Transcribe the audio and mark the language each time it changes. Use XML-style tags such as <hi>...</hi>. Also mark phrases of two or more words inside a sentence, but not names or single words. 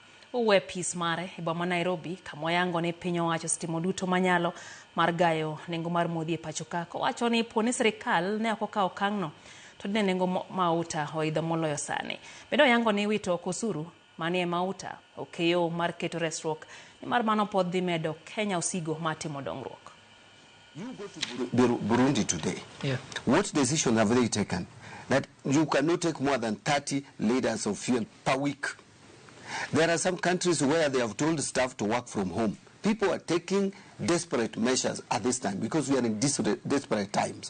<luo>Owe pis mare e boma Nairobi kama oyango ni piny owacho setimo duto manyalo mar gayo nengo mar modhi e pacho ka, kowacho ni poni sirikal ne ok okawo okang'no to ne nengo mauta oidho moloyo sani. Bende oyango ni wito ok osuru manie mauta okeyo mar keto resruok ni mar mano pod dhi medo Kenya osigo matimo dongruok.</luo> <en>You go to Burundi today. Yeah. What decision have they taken? That you cannot take more than 30 liters of fuel per week. There are some countries where they have told staff to work from home. People are taking desperate measures at this time because we are in desperate times.</en>